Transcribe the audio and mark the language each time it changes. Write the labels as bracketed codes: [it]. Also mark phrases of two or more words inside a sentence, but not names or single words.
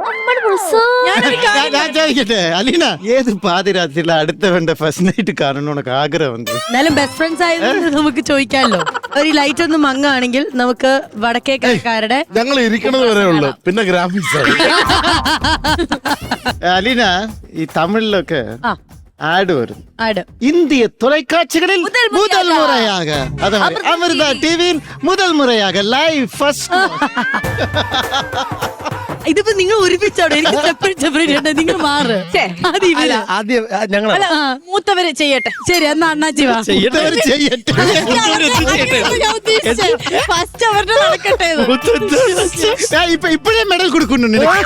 [ml] ഞാൻ ചോദിക്കട്ടെ അലീന, ഏത് പാതിരാത്രിയില അടുത്തവന്റെ [en] first night [ml] കാണണമെന്നൊക്കെ ആഗ്രഹം ഉണ്ട്? എന്നാലും [en] best friends [ml] ആയതുകൊണ്ട് നമുക്ക് ചോദിക്കാമല്ലോ. ഒരു ലൈറ്റ് ഒന്നും മങ്ങാണെങ്കിൽ നമുക്ക് വടക്കേക്കരക്കാരുടെ ഞങ്ങൾ ഇരിക്കണത് വരെ ഉള്ളു, പിന്നെ ഗ്രാഫിക്സ്. അലീന, ഈ തമിഴിലൊക്കെ ആഡ് വരും. [ta] இந்திய தொலைக்காட்சிகளில் முதல் முறையாக அமிர்தா டிவியில் முதல் முறையாக [en] live first. [ml] ഇതിപ്പോ നിങ്ങൾ ഒരുമിച്ചാണോ? എനിക്ക് സെപ്പറേറ്റ് നിങ്ങൾ മാറ്. ആദ്യം ഞങ്ങൾ മൂത്തവര് ചെയ്യട്ടെ. ശരി, എന്നാ അണ്ണാച്ചി വാ. ഫസ്റ്റ് അവരുടെ നടക്കട്ടെ. ഇപ്പോഴേ മെഡൽ കൊടുക്കുന്നുണ്ട്.